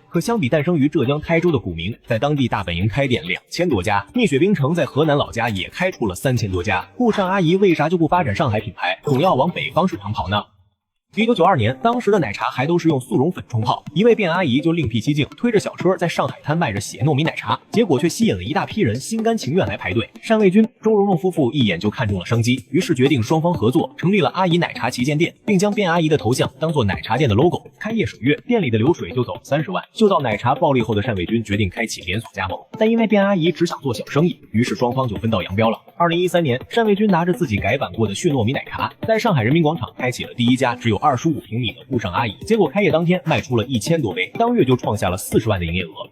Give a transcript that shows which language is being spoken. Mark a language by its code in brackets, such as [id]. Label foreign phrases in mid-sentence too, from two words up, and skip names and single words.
[zh] 可相比誕生於浙江台州的古茗，在當地大本營開店2000多家，蜜雪冰城在河南老家也開出了3000多家。滬上阿姨為啥就不發展上海品牌，總要往北方市場跑呢？1992年，当時的奶茶還都是用速溶粉冲泡，一位卞阿姨就另闢蹊徑，推着小車在上海灘賣着血糯米奶茶，結果卻吸引了一大批人心甘情願來排隊。單衛軍、周蓉蓉夫婦一眼就看中了商機，於是決定雙方合作，成立了阿姨奶茶旗艦店，並將卞阿姨的頭像當做奶茶店的 logo。開業首月，店裡的流水就走30萬。嗅到奶茶暴利後的單衛軍決定開啟連鎖加盟，但因為卞阿姨只想做小生意，於是雙方就分道揚鑣了。2013年，單衛軍拿着自己改版過的血糯米奶茶，在上海人民廣場開啟了第一家只有25平米的滬上阿姨，結果開業當天賣出了1000多杯，當月就創下了40萬的營業額。